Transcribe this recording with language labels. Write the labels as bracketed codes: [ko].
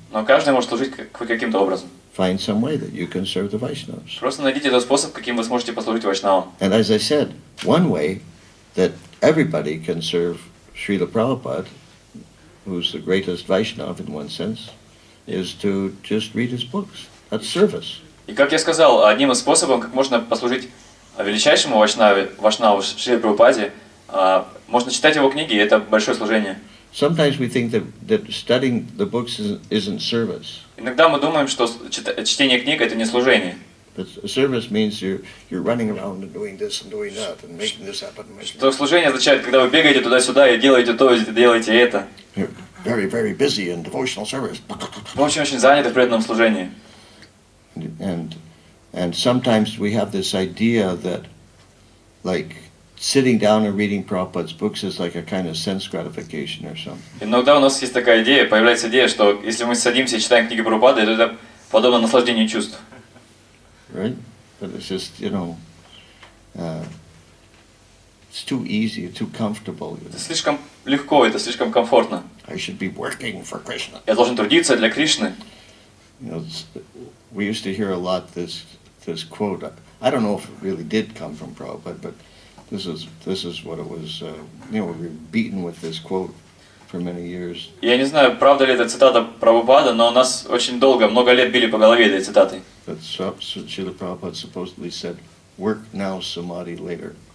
[ru] Но каждый может служить каким-то образом. [en] Find some way that you can serve the Vaishnavas. [ru] Просто найдите тот способ, каким вы сможете послужить Вайшнавам. [en] And as I said, one way that everybody can serve Srila Prabhupada, who's the greatest Vaishnava in one sense, is to just read his books. That's service. [ru] И как я сказал, одним из способов, как можно послужить величайшему Вайшнаву Шри Прабхупаде, можно читать его книги, и это большое служение. [en] Sometimes we think that studying the books isn't service. [ru] Иногда мы думаем, что чтение книг это не служение. [en] But service means you're running around and doing this and doing that and making this happen. [ru] Что служение означает, когда вы бегаете туда-сюда и делаете то, и делаете это. [en] You're very, very busy in devotional service. [ru] Вы очень заняты в преданном служении. [en] And sometimes we have this idea that, like, sitting down and reading Prabhupada's books is like a kind of sense gratification or something. [ru] Иногда у нас есть такая идея, появляется идея, что если мы садимся и читаем книги Прабхупады, то это подобно наслаждению чувств. [en] Right? But it's just, you know, it's too easy, too comfortable. [ru] Это слишком легко, это слишком комфортно. [en] I should be working for Krishna. [ru] Я должен трудиться для Кришны. [en] You know, we used to hear a lot this quote. I don't know if it really did come from Prabhupada, but this is what it was. You know, we were beaten with this quote for many years. [ru] Я не знаю, правда ли это цитата Прабхупада, но нас очень долго, много лет били по голове этой цитатой. [en] That Srila Prabhupada supposedly said, "Work now, samadhi later."